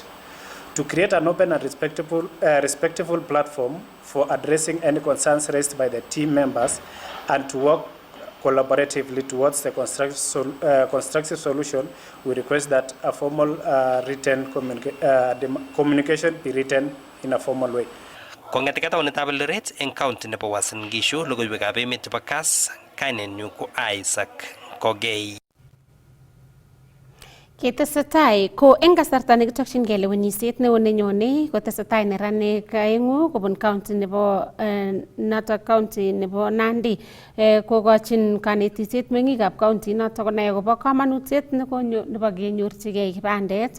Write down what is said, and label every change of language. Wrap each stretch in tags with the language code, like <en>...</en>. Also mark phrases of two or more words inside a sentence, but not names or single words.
<en>To create an open and respectful platform for addressing any concerns raised by the team members and to work collaboratively towards the constructive solution, we request that a formal written communication be written in a formal way.</en> <kln>Kong'ete taonitab Eldoret eng county nebo Uasin Gishu, logoiwekab emet chebo Kass, kainenyu ko Isaac Kogei. Ketesetai ko eng kasarta nekitokyingei lewenisiet neo nenyone kotesetai neranik aeng'u kobun county nebo noto county nebo Nandi kokochin kanetisiet meng'ikab county noto konai akobo kamanutiet nebo kenyorchigei kipandet.</kln>